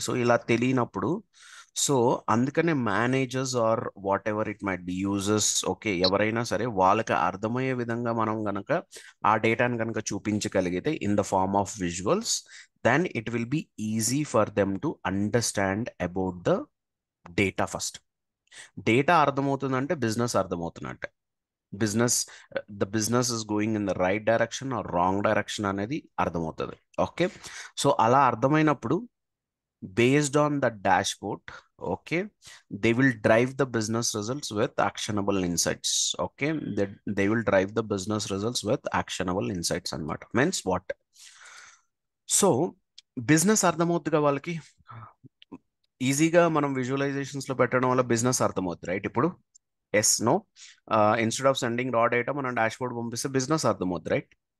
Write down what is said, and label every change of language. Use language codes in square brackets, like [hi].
[te] So ఇలా తెలియనప్పుడు, so అందుకనే managers are what ever it might be users, okay, ఎవరైనా సరే వాళ్ళకి అర్థమయ్యే విధంగా మనం గనక ఆ డేటాని కనుక చూపించగలిగితే [en] In the form of visuals, then it will be easy for them to understand about the data first. [te] Data అర్థమవుతుందంటే business అర్థమవుతున్నట్టే. Business [en] the business is going in the right direction or wrong direction [te] అనేది అర్థమవుతుంది. [en] Okay. [te] So అలా అర్థమైనప్పుడు [en] based on the dashboard, okay, they will drive the business results with actionable insights. Okay, they will drive the business results with actionable insights and what means what. [te] So business అర్థమవుతుందిగా వాళ్ళకి, ఈజీగా మనం visualisations లో పెట్టడం వల్ల business అర్థమవుతుంది, right? ఇప్పుడు yes, no? [en] instead of sending raw data [te] మనం డాష్బోర్డ్ పంపిస్తే బిజినెస్ అర్థమవుతుంది, రైట్?